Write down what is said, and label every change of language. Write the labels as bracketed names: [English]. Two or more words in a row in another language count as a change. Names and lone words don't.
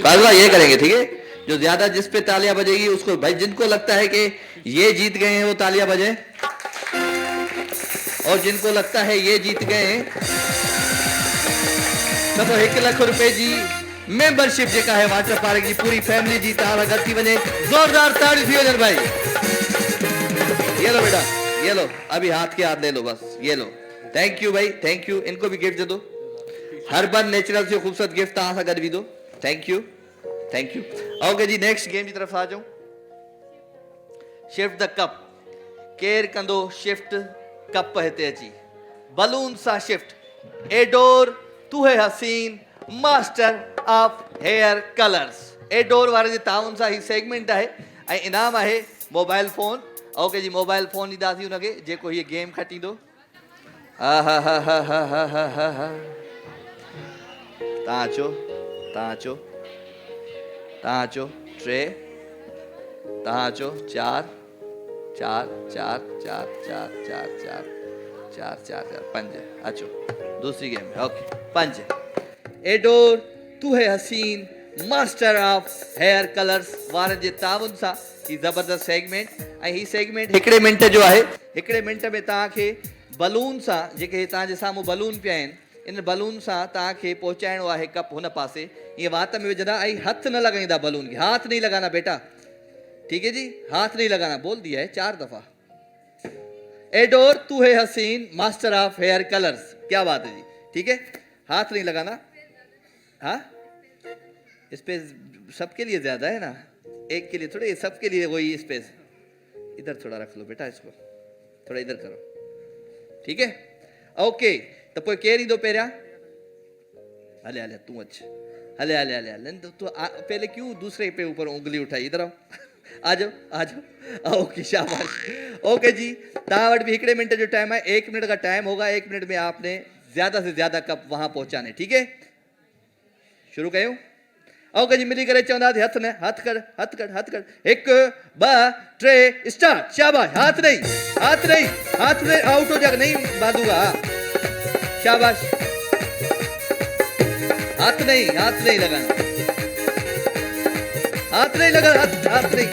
[Hindi] फैसला ये करेंगे, ठीक है, जो ज्यादा जिस पे तालियां बजेगी उसको, भाई जिनको लगता है कि ये जीत गए हैं वो तालियां बजे, और जिनको लगता है ये जीत गए हैं तो 1 लाख रुपए जी मेंबरशिप जेका है वाटर पार्क की पूरी फैमिली जी तारा गति बने। [Sindhi] जोरदार ताड़ी थी वजन भाई। [Hindi] ये लो बेटा, ये लो, अभी हाथ के हाथ ले लो बस, ये लो। [English] thank you भाई, thank you। [Hindi] इनको भी गिफ्ट दे दो, [English] herbal natural [Hindi] से खूबसूरत गिफ्ट [Sindhi] तहां सां गॾु भी दो। [English] thank you, thank you. [Hindi] ओके जी, [English] next game [Hindi] की तरफ आ जाऊं। [English] shift the cup. [Sindhi] केर कंदो शिफ्ट कप हिते अची बलून सा शिफ्ट। [Hindi] एडोर तू है हसीन [English] master of hair colors. [Sindhi] एडोर वाले जे ताउन सा ही सेगमेंट है ऐं इनाम है [English] mobile phone. [Sindhi] ओके जी, [English] mobile phone [Sindhi] ॾींदासीं हुनखे जेको हीअ गेम खटींदो। हा हा हा हा हा हा हा हा हा। तव्हां अचो, तव्हां अचो, तव्हां अचो। 3, तव्हां अचो। 4 4 4 4 4 4 4 4 4 4 5 अचो। [Hindi] दूसरी गेम है, [Sindhi] ओके। 5 एडोर तू है हसीन [English] master of hair colors [Sindhi] वारनि जे ताउन सां ही ज़बरदस्त सेगमेंट। ऐं ही सेगमेंट 1 मिंट जो आहे। 1 मिंट में तव्हांखे बलून सां, जेके तव्हांजे साम्हूं बलून पिया आहिनि, इन बलून सां तव्हांखे पहुचाइणो आहे कप हुन पासे। ईअं वात में विझंदा ऐं हथ न लॻाईंदा बलून खे। [Hindi] हाथ नहीं लगाना बेटा, ठीक है जी, हाथ नहीं लगाना। बोल दिया है 4 दफा। एडोर तू है हसीन [English] master of hair colors. [Hindi] क्या बात है जी, ठीक है, हाथ नहीं लगाना। हाँ, स्पेस सबके लिए ज्यादा है ना, एक के लिए थोड़े, सबके लिए वही स्पेस। इधर थोड़ा रख लो बेटा, इसको थोड़ा इधर करो, ठीक है, ओके। [Sindhi] तो पोइ केर ईंदो पहिरियां? हले हले तू अच, हले हले हले हले। [Hindi] तो पहले क्यों दूसरे पे ऊपर उंगली उठाई? इधर आओ, आ जाओ आ जाओ। ओके, शाबाश। [Sindhi] ओके जी, तव्हां वटि भी 1 मिनट जो टाइम है। [Hindi] 1 मिनट का टाइम होगा। 1 मिनट में आपने ज्यादा से ज्यादा कप वहां पहुंचाने, ठीक है। [Sindhi] शुरू कयूं? ओके जी, मिली करे चवंदासीं हथ न, हथ कर, हथ कर, हथ कर। [Hindi] 1 2 3 स्टार्ट। शाबाश। हाथ नहीं, हाथ नहीं, हाथ नहीं, आउट हो जाएगा, नहीं बांधूंगा। शाबाश। हाथ नहीं, हाथ नहीं लगाना, हाथ नहीं लगा, हाथ नहीं।